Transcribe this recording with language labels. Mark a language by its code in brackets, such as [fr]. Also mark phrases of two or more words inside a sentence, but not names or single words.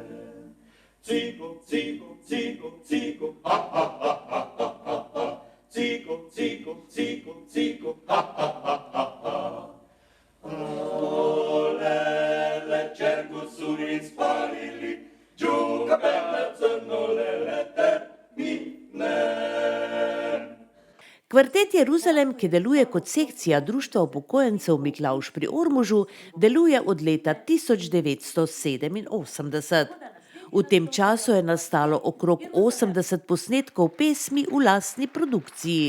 [sl] Cigo, cigo, cigo, cigo, ha, ha, ha, ha, ha, ha. Cigo, cigo, cigo, cigo, ha, ha, ha, ha, ha. Olele, čerku su ispalili, džuga bele crnolele, ne. Kvartet Jeruzalem, ki deluje kot sekcija Društva upokojencev Miklavž pri Ormožu, deluje od leta 1987. V tem času je nastalo okrog 80 posnetkov pesmi v lastni produkciji.